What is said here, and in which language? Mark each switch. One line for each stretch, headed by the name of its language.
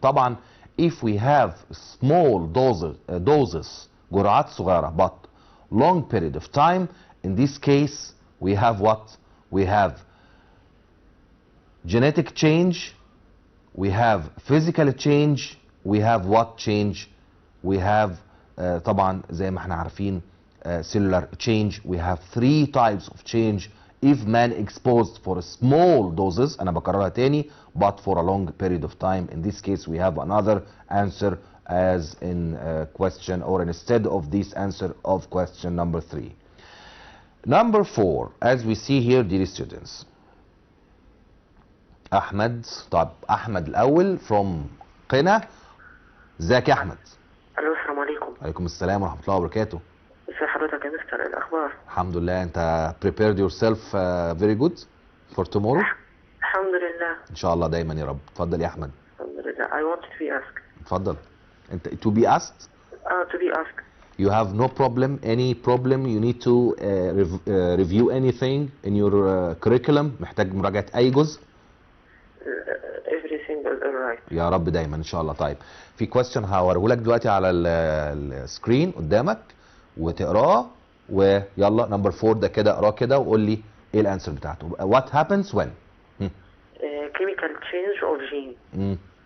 English: طبعا if we have small doses
Arabic: جرعات صغيرة
English: but long period of time, in this case we have what? We have genetic change, we have physical change, we have what change? We have
Arabic: طبعا زي ما احنا عارفين
English: cellular change. We have 3 types of change if man exposed for small doses.
Arabic: أنا بكررها تاني,
English: but for a long period of time. In this case we have another answer as in question, or instead of this answer of question number 3. Number 4, as we see here dear students.
Arabic: أحمد. طب أحمد الأول
English: from
Arabic: قنا. ازيك يا أحمد؟ الو السلام عليكم. عليكم السلام ورحمة الله وبركاته. ازي حضرتك يا مستر؟ الأخبار؟ الحمد لله. أنت
English: prepared yourself very good for tomorrow؟
Arabic: الحمد لله. إن شاء الله دايما يا رب. اتفضل يا أحمد. الحمد لله.
English: I want to be asked.
Arabic: اتفضل. أنت
English: to be asked؟ to be asked. You have no problem, any problem you need to review anything in your curriculum.
Arabic: محتاج مراجعة أي جزء؟
English: Everything is alright.
Arabic: يا رب دايما ان شاء الله. طيب في كويستشن هوريه لك دلوقتي على السكرين قدامك وتقراه، ويلا نمبر 4 ده كده اقراه كده وقول لي ايه الانسر بتاعته.
English: What happens when chemical change of gene